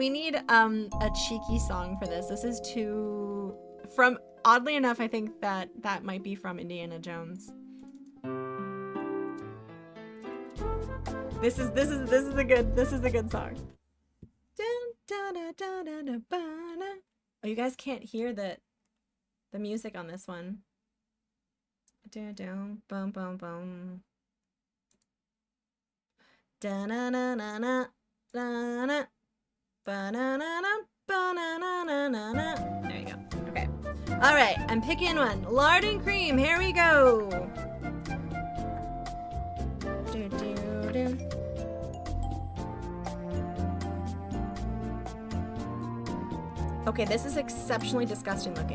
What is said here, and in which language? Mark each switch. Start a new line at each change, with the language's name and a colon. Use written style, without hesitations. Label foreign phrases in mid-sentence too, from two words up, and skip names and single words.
English: We need a cheeky song for this. This is too from, oddly enough, I think that might be from Indiana Jones. This is a good song. Oh, you guys can't hear the music on this one. Bum bum bum. Da na na na na na na. Ba na na na ba na na na na na. There you go. Okay. All right, I'm picking one. Lard and cream. Here we go. Do do do. Okay, this is exceptionally disgusting looking.